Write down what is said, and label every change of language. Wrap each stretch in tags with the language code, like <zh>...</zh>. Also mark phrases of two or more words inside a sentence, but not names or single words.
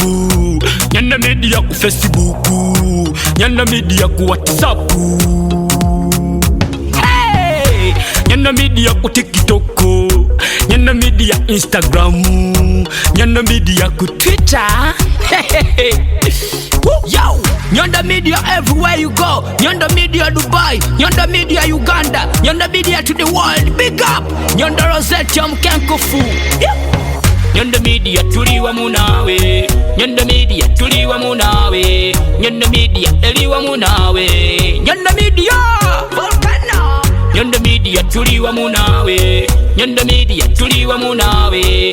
<lg>Nyondo Media ku Facebook. Nyondo Media ku WhatsApp. Nyondo Media ku TikTok. Nyondo Media Instagram. Nyondo Media ku Twitter.</lg> <en>Yo, Nyondo Media everywhere you go. Nyondo Media Dubai. Nyondo Media Uganda. Nyondo Media to the world. Big up Nyondo Rozet Mkenkofu.</en> <lg>Nyondo Media tuli wamu nawe. Nyondo Media tuli wamu nawe. Nyondo Media eli wamu nawe. Nyondo Media Volcano. Nyondo Media tuli wamu nawe. Nyondo Media tuli wamu nawe.</lg>